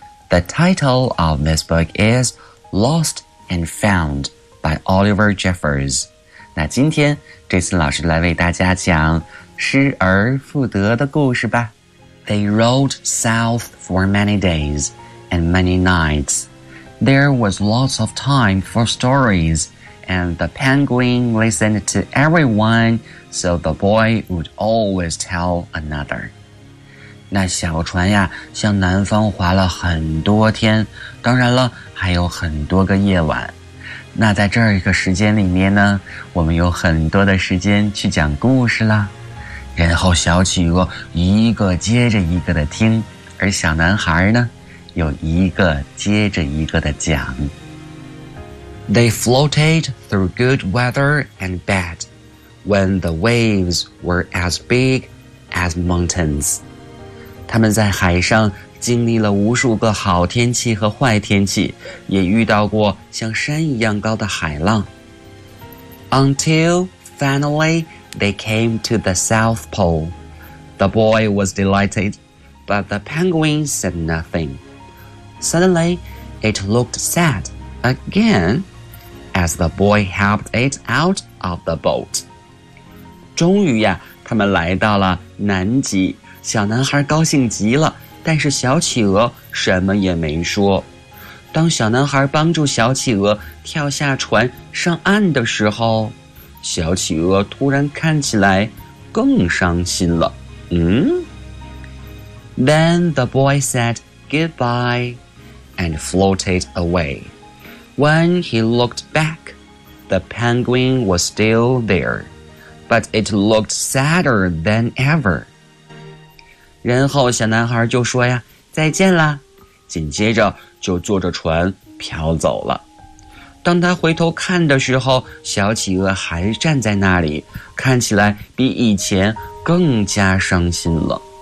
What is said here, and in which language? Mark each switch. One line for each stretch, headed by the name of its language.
English: The title of this book is Lost and Found by Oliver Jeffers.
Chinese: 那今天这次老师来为大家讲失而复得的故事吧。
English: They rode south for many days and many nights. There was lots of time for stories, and the penguin listened to everyone, so the boy would always tell another.
Chinese: 那小船呀，向南方划了很多天，当然了，还有很多个夜晚。那在这一个时间里面呢，我们有很多的时间去讲故事啦。然后小企鹅一个接着一个的听，而小男孩呢，有一个接着一个的讲。
English: They floated through good weather and bad, when the waves were as big as mountains.
Chinese: 他们在海上经历了无数个好天气和坏天气，也遇到过像山一样高的海浪。
English: Until finally they came to the South Pole. The boy was delighted, but the penguin said nothing. Suddenly, it looked sad again as the boy helped it out of the boat.
Chinese: 终于呀，他们来到了南极，小男孩高兴极了，但是小企鹅什么也没说。当小男孩帮助小企鹅跳下船上岸的时候，小企鹅突然看起来更伤心了。嗯。
English: Then the boy said goodbye and floated away. When he looked back, the penguin was still there, but it looked sadder than ever.
Chinese: 然后小男孩就说呀，再见啦，紧接着就坐着船飘走了。当他回头看的时候，小企鹅还站在那里，看起来比以前更加伤心了。